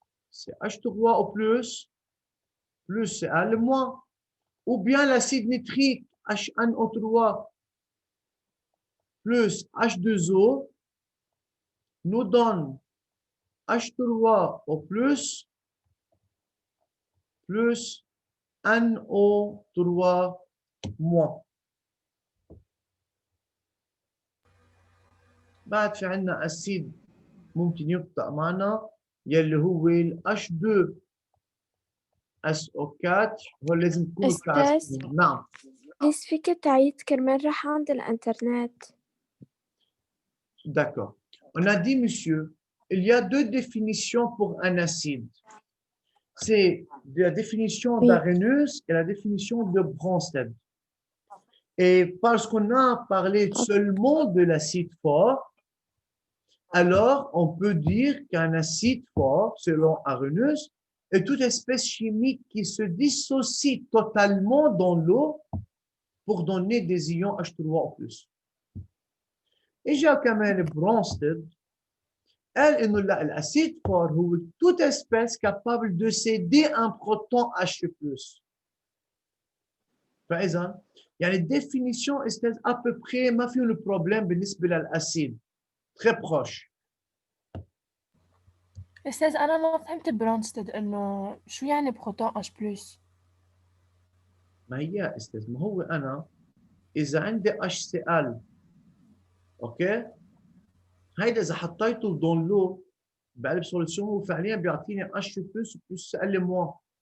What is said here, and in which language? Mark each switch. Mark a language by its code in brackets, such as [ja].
[fr] C'est H3 au plus Cl moins, ou bien l'acide nitrique HNO3 plus H2O nous donne H3 au plus NO3 moins. [ar] بعد في عندنا أسيد ممكن يبقى معنا يلي هو ال H2SO4 هو لازم تكون أستاذ نعم. بس فيك تعيد كرمال راح عند الإنترنت. [fr] D'accord. On a dit, monsieur, il y a deux définitions pour un acide. C'est la définition d'Arrhenius et la définition de Bronsted. Et parce qu'on a parlé seulement de l'acide fort, alors on peut dire qu'un acide fort, selon Arrhenius, est toute espèce chimique qui se dissocie totalement dans l'eau pour donner des ions H3 en plus. Et j'ai كمان Bronsted, elle, l'acide fort, c'est toute espèce capable de céder un proton H+. فإذا يعني définition est à peu près ما فيه le problème [ar] بالنسبة للأسيد [fr] très proche. [ar] أستاذ أنا ما فهمت برونستد إنه شو يعني بروتون H بلس؟ ما هي أستاذ ما هو أنا إذا عندي HCl أوكي هيدا إذا حطيته دون لو بقلب سوليسيون هو فعليا بيعطيني H بلس Cl موان.